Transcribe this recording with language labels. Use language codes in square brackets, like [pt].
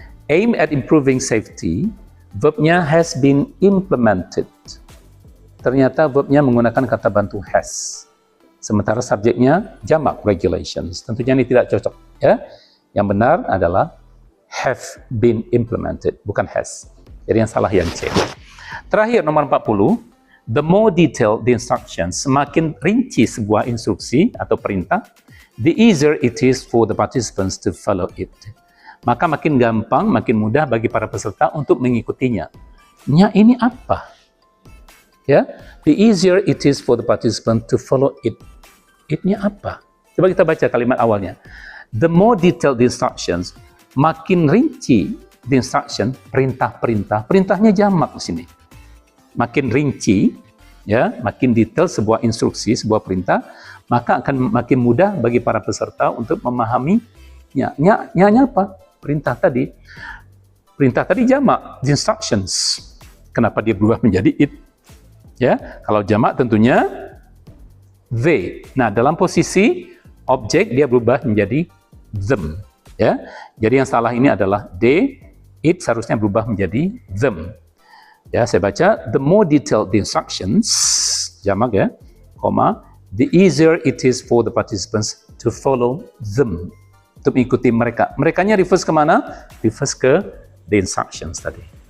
[en] Aim at improving safety, [id] verbnya [en] has been implemented. [id] ternyata verbnya menggunakan kata bantu has. Sementara subjeknya jamak, regulations. Tentunya ini tidak cocok. Ya. Yang benar adalah have been implemented, bukan has. Jadi yang salah yang C. Terakhir, nomor 40. [en] The more detailed the instructions, [id] semakin rinci sebuah instruksi atau perintah, [en] the easier it is for the participants to follow it. [id] Maka makin gampang, makin mudah bagi para peserta untuk mengikutinya. Nya ini apa? [en] Ya, the easier it is for the participant to follow it. [id] It-nya apa? Coba kita baca kalimat awalnya. [en] The more detailed the instructions, [id] makin rinci [en] the instruction, [id] perintah-perintah. Perintahnya jamak di sini. Makin rinci, ya, makin detail sebuah instruksi, sebuah perintah, maka akan makin mudah bagi para peserta untuk memahaminya. Nya apa? Perintah tadi. Perintah tadi jamak, the instructions. Kenapa dia berubah menjadi it? Ya, kalau jamak tentunya they. Nah, dalam posisi objek dia berubah menjadi them. Ya, jadi yang salah ini adalah they. It seharusnya berubah menjadi them. Ya, saya baca [en] the more detailed the instructions, [id] jamak ya, koma, [en] the easier it is for the participants to follow them. [id] Untuk mengikuti mereka. Merekanya refers ke mana? Refers ke the instructions tadi.